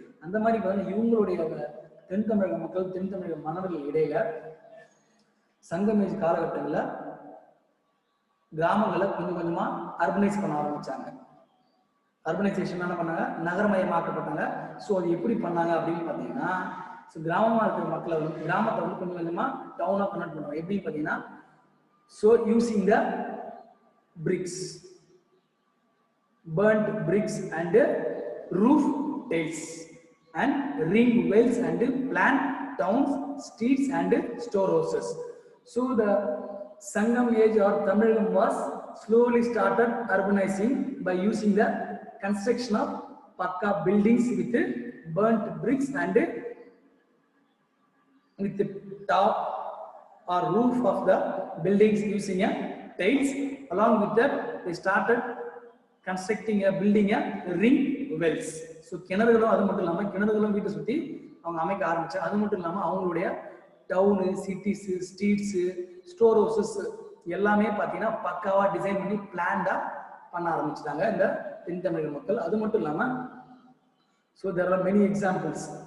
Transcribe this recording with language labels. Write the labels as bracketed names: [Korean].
[Tamil] அந்த மாதிரி பார்த்தீங்கன்னா இவங்களுடைய தென் தமிழக மக்கள் தென் தமிழக மன்னர்கள் இடையில சங்கமேஜ் காலகட்டங்களில் கிராமங்களை கொஞ்சம் கொஞ்சமா அர்பனைஸ் பண்ண ஆரம்பிச்சாங்க. அர்பனைசேஷன் என்ன பண்ணாங்க, நகரமயமாக்கப்பட்டாங்க. ஸோ அது எப்படி பண்ணாங்க அப்படின்னு பார்த்தீங்கன்னா ஸோ கிராமமாக இருக்கிற மக்களை வந்து கிராமத்தை வந்து கொஞ்சம் கொஞ்சமா டவுனாக கன்வெர்ட் பண்ணுவாங்க. எப்படின்னு பார்த்தீங்கன்னா [English] So using the bricks, burnt bricks and roof tiles and ring wells and plant towns, streets and storehouses. So the Sangam age or Tamilagam was slowly started urbanizing by using the construction of pakka buildings with burnt bricks and with the top or roof of the buildings using a tiles. Along with that, they started constructing a building a ring wells. [Tamil] So கிணறுகளும் அது மட்டும் இல்லாமல் கிணறுகளும் வீட்டை சுற்றி அவங்க அமைக்க ஆரம்பிச்சாங்க. அது மட்டும் இல்லாமல் அவங்களுடைய town, cities, streets, store houses எல்லாமே பார்த்தீங்கன்னா பக்காவாக டிசைன் பண்ணி பிளான்டாக பண்ண ஆரம்பிச்சிட்டாங்க இந்த தென் தமிழக மக்கள். அது மட்டும் இல்லாமல் [English] So there are many examples.